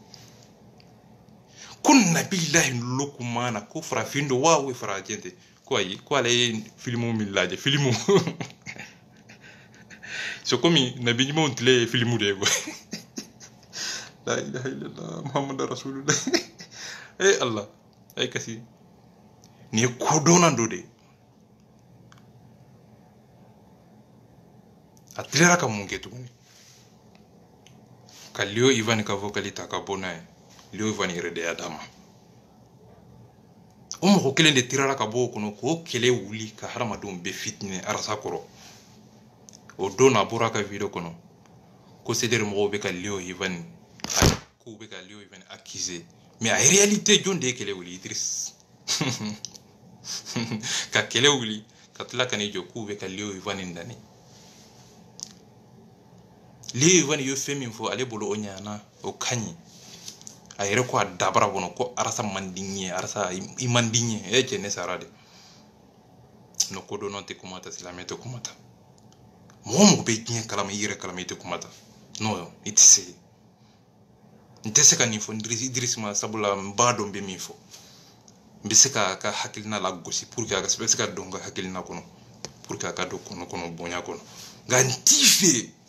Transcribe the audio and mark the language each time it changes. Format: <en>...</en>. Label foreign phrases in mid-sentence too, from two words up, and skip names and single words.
<bm>ko Nabilahi Lukman ko farafin don wa o farajɛ tɛ ko ayi ko ale ye filimu min lajɛ filimu</bm> <fr>c'est comme</fr> <bm>nabi ɲumanw tile ye filimu de ye quoi</bm> <ar>لا إله إلا الله محمد رسول الله</ar> <bm>Allah ay kasi ni kodona do de tilera ka mun kɛ tuguni ka Leo Ivan ka vocali ta ka bɔ n'a ye Leo Ivan yɛrɛ de y'a d'a ma o mɔgɔ kelen de tirara ka bɔ o kɔnɔ k'o kɛlɛ wuli ka hadamadenw bɛɛ fitini arasa kɔrɔ o don n'a bɔra ka video kɔnɔ ko CDR mɔgɔw bɛ ka Leo Ivan k'u bɛ ka Leo Ivan accuser</bm> <fr>mais en réalité</fr> <bm>jɔn de ye kɛlɛ wuli Idriss ka kɛlɛ wuli ka tila ka n'i jɔ k'u bɛ ka Leo Ivan dani Leo Ivan ye fɛn min fɔ ale bolo o ɲana o ka ɲi a yɛrɛ ko a dabara kɔnɔ ko arasa man di n ye arasa i man di n ye cɛ ne sara de no ko dɔnna tɛ kuma ta silamɛ tɛ kuma ta mɔgɔ mɔgɔ bɛ diɲɛ kalama i yɛrɛ kalama i tɛ kuma ta non i tɛ se n tɛ se ka nin fɔ Idriss ma sabula n b'a dɔn n bɛ min fɔ n bɛ se k'a ka hakilina lagosi</bm> <fr>pour que</fr> <bm>a ka se ka don n ka hakilina kɔnɔ</bm> <fr>pour que</fr> <bm>a ka don kɔnɔ bonya kɔnɔ nka n t'i fɛ</bm>